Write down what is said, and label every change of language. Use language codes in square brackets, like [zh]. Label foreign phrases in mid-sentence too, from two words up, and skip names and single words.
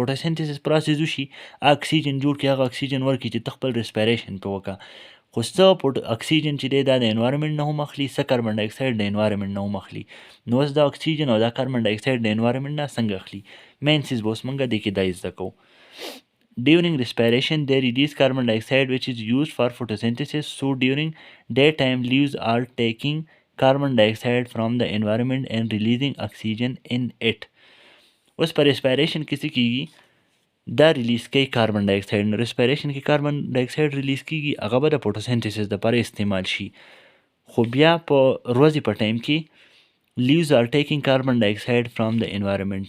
[en] photosynthesis process [ps] وشي، اکسیجن جوړ کړي، هغه اکسیجن ورکړي چې ته خپل ریسپایریشن پې وکړه. خو څه اکسیجن چې دی دا د انوایرمنټ نه هم اخلي، څه [en] carbon dioxide [ps] د انوایرمنټ نه هم اخلي. نو اوس دا اکسیجن او دا [en] carbon dioxide [ps] د انوایرمنټ نه څنګه اخلي؟ مین څیز به اوس موږ دې کې دا زده کوو. [en] During respiration, they release carbon dioxide which is used for photosynthesis. So during daytime, leaves are taking carbon dioxide from the environment and releasing oxygen in it. [ps] اوس په ریسپایریشن کې څه کیږي؟ دا ریلیز کوي [en] carbon dioxide. [ps] نو ریسپایریشن کې [en] carbon dioxide [ps] ریلیز کیږي، هغه به د فوټوسینتھیسس دپاره استعمال شي. خو بیا په ورځې په ټایم کې [en] leaves are taking carbon dioxide from [ps] د انوایرمنټ.